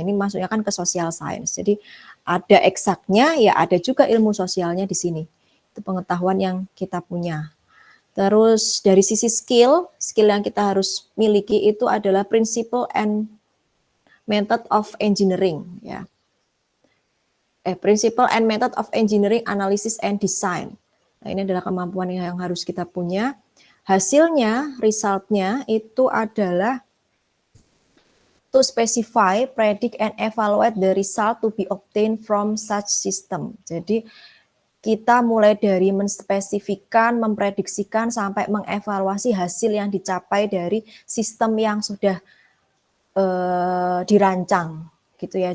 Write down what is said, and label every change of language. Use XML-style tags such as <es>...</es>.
<id>Ini masuknya kan ke social science. Jadi ada eksaknya, ya ada juga ilmu sosialnya di sini. Itu pengetahuan yang kita punya. Terus dari sisi skill yang kita harus miliki itu adalah</id> <en>principle and method of engineering,</en> <id>ya.</id> <en>Principle and method of engineering analysis and design.</en> <id>Nah, ini adalah kemampuan yang harus kita punya. Hasilnya, resultnya itu adalah</id> <en>to specify, predict, and evaluate the result to be obtained from such system.</en> <id>Jadi kita mulai dari menspesifikkan, memprediksikan, sampai mengevaluasi hasil yang dicapai dari sistem yang sudah dirancang, gitu ya.</id>